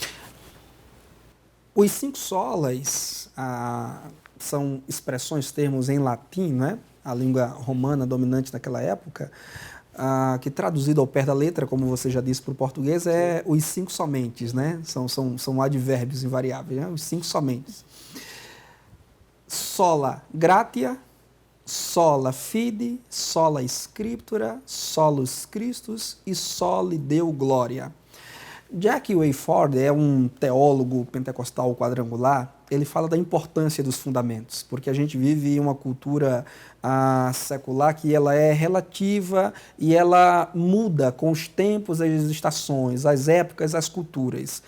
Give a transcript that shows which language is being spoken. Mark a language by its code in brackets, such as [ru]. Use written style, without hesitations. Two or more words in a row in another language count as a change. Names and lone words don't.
[pt] Os 5 solas são expressões, termos em latim, né? A língua romana dominante naquela época, que traduzido ao pé da letra, como você já disse para o português, é os 5 somentes, né? São advérbios invariáveis, né? Os 5 somentes. [la] Sola gratia, sola fide, sola scriptura, solus Christus e soli Deo gloria. [pt] Jack Wayford é um teólogo pentecostal quadrangular. Ele fala da importância dos fundamentos, porque a gente vive em uma cultura secular que ela é relativa e ela muda com os tempos, as estações, as épocas, as culturas.